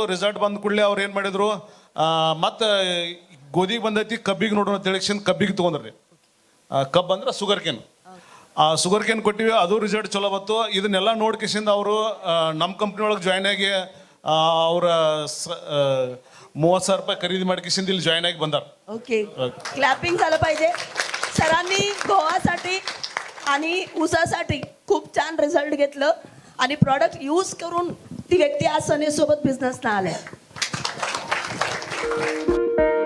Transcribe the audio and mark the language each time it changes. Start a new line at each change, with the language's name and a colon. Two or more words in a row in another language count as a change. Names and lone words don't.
Kannada: ರಿಸಲ್ಟ್ ಬಂದ ಕೂಡಲೇ ಅವ್ರು ಏನು ಮಾಡಿದ್ರು, ಮತ್ತು ಗೋಧಿಗೆ ಬಂದೈತಿ, ಕಬ್ಬಿಗೆ ನೋಡೋಣ ಅಂತೇಳಿ ಕಬ್ಬಿಗೆ ತೊಗೊಂಡ್ರಿ. ಕಬ್ಬು ಅಂದ್ರೆ
English: sugar cane. sugar cane
Kannada: ಕೊಟ್ಟಿವಿ, ಅದು ರಿಸಲ್ಟ್ ಚಲೋ ಬಂತು. ಇದನ್ನೆಲ್ಲ ನೋಡ್ಕಿಸಿಂದ ಅವರು ನಮ್ಮ ಕಂಪ್ನಿ ಒಳಗೆ ಜಾಯ್ನ್ ಆಗಿ ಅವರ 30,000 ರೂಪಾಯಿ ಖರೀದಿ ಮಾಡ್ಕಿಸಿಂದ ಇಲ್ಲಿ ಜಾಯ್ನ್ ಆಗಿ ಬಂದಾರ.
Marathi: ओके, क्लॅपिंग झालं पाहिजे. सरांनी गव्हासाठी आणि ऊसासाठी खूप छान रिझल्ट घेतलं आणि प्रॉडक्ट यूज करून ती व्यक्ती आज सनेसोबत बिझनेसला आल्या.